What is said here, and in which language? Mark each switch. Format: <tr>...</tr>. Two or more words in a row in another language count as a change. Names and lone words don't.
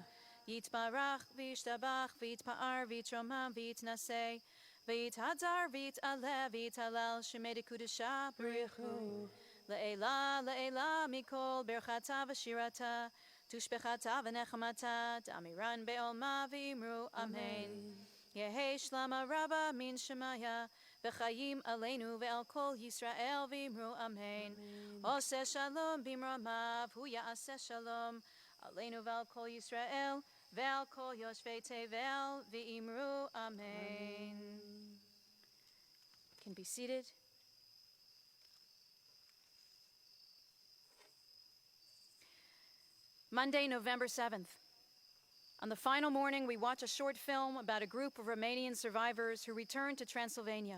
<arc>יתברך וישתבח ויתפאר ויתרומם ויתנשא, ויתהדר ויתעלה ויתהלל שמיה דקודשא בריכו. לעילא, לעילא מכל ברכתא ושירתא, תושבחתא ונחמתא, דאמירן בעלמא ואמרו אמן. יהא שלמא רבא מן שמיא, וחיים עלינו ועל כל ישראל ואמרו אמן.</arc> <he>עושה שלום במרומיו, הוא יעשה שלום, עלינו ועל כל ישראל, ועל כל יושבי תבל ואמרו אמן.</he> <en>Can be seated. Monday, November 7th. On the final morning, we watch a short film about a group of Romanian survivors who returned to Transylvania.</en>